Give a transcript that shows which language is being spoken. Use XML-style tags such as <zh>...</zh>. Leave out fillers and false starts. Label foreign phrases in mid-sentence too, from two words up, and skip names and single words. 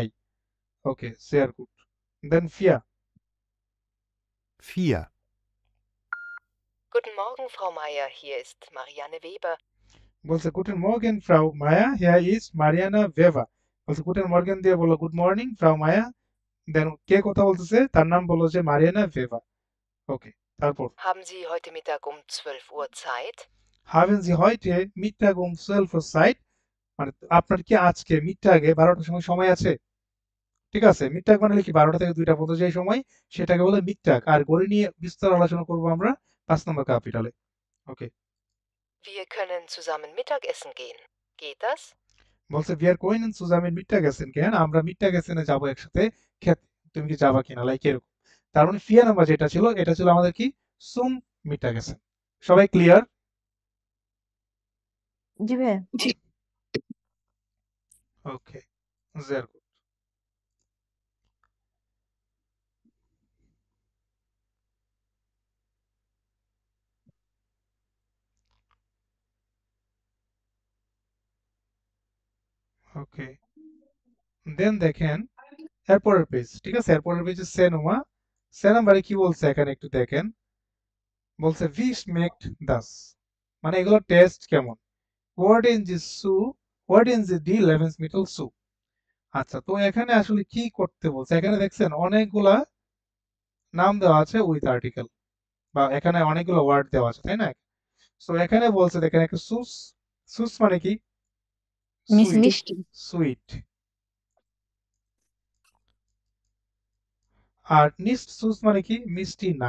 <bn>ওকে,</bn> <de>sehr gut, দেন 4 4, Guten Morgen, Frau Meier, hier ist Marianne Weber.</de> <bn>বলছে</bn> <de>Guten Morgen Frau মায়া, hier ist মারিয়ানা ভেভা,</de> <bn>বলছে</bn> <de>Guten Morgen</de> <bn>দিয়ে বললো</bn> <en>Good morning</en> <bn>ফ্রাউ মায়া, দেন কে কথা বলতেছে তার নাম বললো যে মারিয়ানা ভেভা। ওকে, তারপর</bn> <de>Haben Sie heute Mittag um 12 Uhr Zeit? haben Sie heute Mittag um 12 Uhr Zeit,</de> <bn>মানে আপনার কি আজকে মিডটাগে 12টার সময় সময় আছে। ঠিক আছে, মিডটাগ মানে কি 12টা থেকে 2টা পর্যন্ত যে সময় সেটাকে বলে মিডটাগ, আর ঘড়ি নিয়ে বিস্তার আলোচনা করব আমরা 5 নম্বর ক্যাপিটালে। ওকে,</bn> <de>Wir können zusammen Mittagessen gehen. Geht das? বলছে wir können zusammen Mittagessen gehen,</de> <bn>আমরা মিডটাগেসেনে যাব একসাথে খেতে, তুমি কি যাবা কিনা, লাইক এরকম। তার মানে 4 নাম্বার যেটা ছিল এটা ছিল আমাদের কি</bn> <de>zum Mittagessen.</de> <bn>সবাই ক্লিয়ার। জি ভাইয়া। ওকে,</bn> <de>sehr gut,</de> <bn>ওকে, দেন দেখেন এরপরের পেজ, ঠিক আছে এরপরের পেজে সেনোমা, সে নাম্বারে কি বলছে এখানে একটু দেখেন, বলছে</bn> <de>wie schmeckt das,</de> <bn>মানে এগুলো টেস্ট কেমন,</bn> <de>worden Sie zu, worden Sie die Lebensmittel zu।</de> <bn>আচ্ছা, তো এখানে আসলে কি করতে বলছে, এখানে দেখছেন অনেকগুলা নাম দেওয়া আছে</bn> <en>with article,</en> <bn>বা এখানে অনেকগুলো ওয়ার্ড দেওয়া আছে তাই না। সো এখানে বলছে দেখেন একটা সুস, সুস মানে কি মিষ্টি। সুইট, আর</bn> <de>nicht süß</de> <bn>মানে কি মিষ্টি না।</bn>